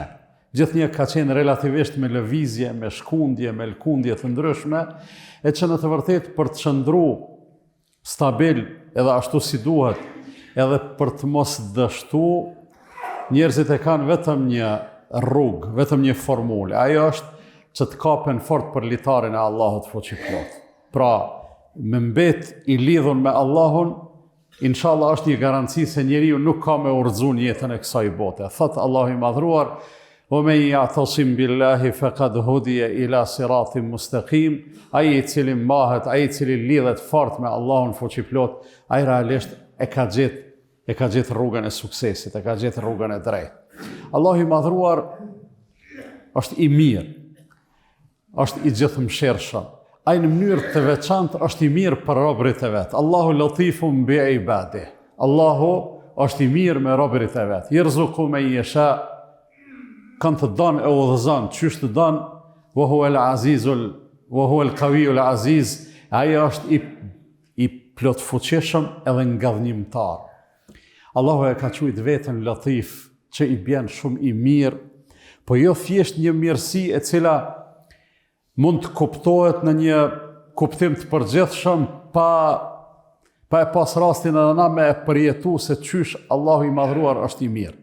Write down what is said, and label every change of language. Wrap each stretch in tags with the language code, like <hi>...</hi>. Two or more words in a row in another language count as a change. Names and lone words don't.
<sq>Gjithnjë ka qenë relativisht me lëvizje, me shkundje, me lkundje të ndryshme, e që në të vërtetë për të qëndru stabil edhe ashtu si duhet, edhe për të mos dështu, njerëzit e kanë vetëm një rrugë, vetëm një formulë. Ajo është që të kapen fort për litarin e Allahut fuqiplot. Pra, me mbet i lidhur me Allahun, inshallah është një garanci se njeriu nuk ka me urrëzu jetën e kësaj bote. Thot Allahu i madhruar:</sq> <ar>"ومن يعتصم بالله فقد هدي إلى صراط مستقيم."</ar> <sq>Ai i cili mbahet, ai i cili lidhet fort me Allahun fuqiplot, ai realisht e ka gjetë rrugën e suksesit, e ka gjetë rrugën e drejtë. Allahu i madhruar është i mirë, është i gjithëmshirshëm. Ai në mënyrë të veçantë është i mirë për robërit e vet.</sq> <ar>الله لطيف بعباده.</ar> <sq>Allahu është i mirë me robërit e vet.</sq> <ar>يرزق من يشاء,</ar> <sq>kanë të don e udhëzon çysh të don,</sq> <ar>وهو القوي العزيز.</ar> <sq>Ai është i plot fuqishëm edhe ngadhnimtar. Allahu e ka thujt veten latif, që i bën shumë i mirë, po jo thjesht një mirësi e cila mund të kuptohet në një kuptim të përgjithshëm pa e pas rastin edhe na me e përjetu se qysh Allahu i madhruar është i mirë.</sq>